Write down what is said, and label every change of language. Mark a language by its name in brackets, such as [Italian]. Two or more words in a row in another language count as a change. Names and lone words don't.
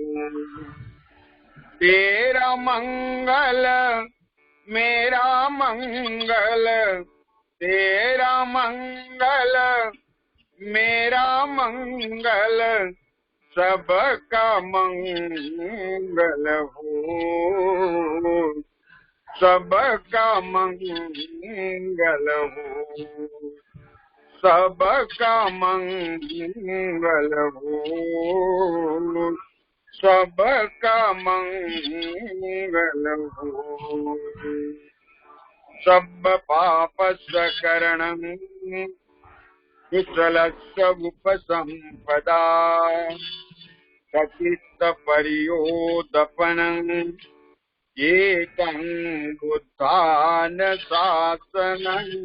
[Hindi] तेरा मंगल मेरा मंगल, तेरा मंगल मेरा मंगल, सबका मंगल हो, सबका मंगल हो, सबका मंगल हो, सबका मंगल हो। [Pali] सब पाप सकरणं कुशलस्य उपसंपदा, सचित्त परियोदपनं एतं बुद्धान शासनं।